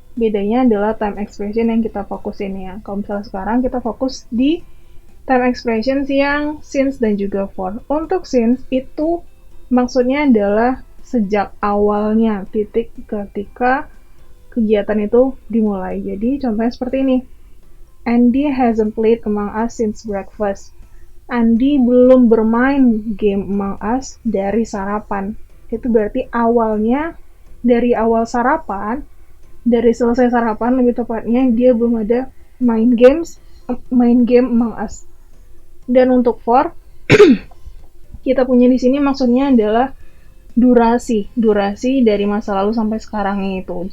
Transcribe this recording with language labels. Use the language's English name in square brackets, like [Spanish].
[Indonesian] Bedanya adalah time expression yang kita fokusin ya. Kalau misalnya sekarang kita fokus di time expressions yang since dan juga for. Untuk since itu maksudnya adalah sejak awalnya, titik ketika kegiatan itu dimulai. Jadi contohnya seperti ini. [English] Andy hasn't played Among Us since breakfast. [Indonesian] Andy belum bermain game Among Us dari sarapan. Itu berarti awalnya, dari awal sarapan, dari selesai sarapan lebih tepatnya, dia belum ada main game Among Us. Dan untuk for, kita punya di sini maksudnya adalah durasi dari masa lalu sampai sekarang itu.